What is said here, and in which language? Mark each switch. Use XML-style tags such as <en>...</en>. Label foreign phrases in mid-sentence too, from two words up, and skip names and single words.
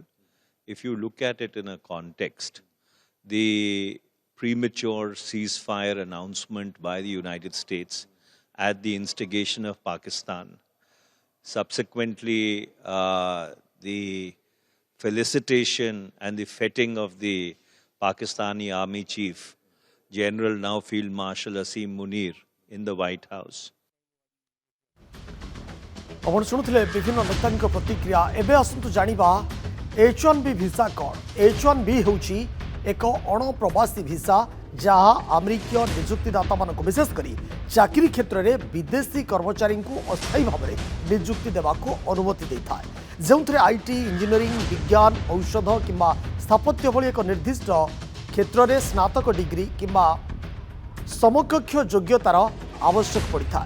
<en>If you look at it in a context, the premature ceasefire announcement by the United States at the instigation of Pakistan, subsequently the felicitation and the feting of the Pakistani Army Chief, General now Field Marshal Asim Munir, in the White House.</en> <or>ଆପଣ ଶୁଣୁଥିଲେ ବିଭିନ୍ନ ନେତାଙ୍କ ପ୍ରତିକ୍ରିୟା। ଏବେ ଆସନ୍ତୁ ଜାଣିବା H1B ଭିସା କ'ଣ। H1B ହେଉଛି ଏକ ଅଣପ୍ରବାସୀ ଭିସା ଯାହା ଆମେରିକୀୟ ନିଯୁକ୍ତିଦାତାମାନଙ୍କୁ ବିଶେଷ କରି ଚାକିରି କ୍ଷେତ୍ରରେ ବିଦେଶୀ କର୍ମଚାରୀଙ୍କୁ ଅସ୍ଥାୟୀ ଭାବରେ ନିଯୁକ୍ତି ଦେବାକୁ ଅନୁମତି ଦେଇଥାଏ, ଯେଉଁଥିରେ IT, ଇଞ୍ଜିନିୟରିଂ, ବିଜ୍ଞାନ, ଔଷଧ କିମ୍ବା ସ୍ଥାପତ୍ୟ ଭଳି ଏକ ନିର୍ଦ୍ଦିଷ୍ଟ କ୍ଷେତ୍ରରେ ସ୍ନାତକ ଡିଗ୍ରୀ କିମ୍ବା ସମକକ୍ଷ ଯୋଗ୍ୟତାର ଆବଶ୍ୟକ ପଡ଼ିଥାଏ।</or>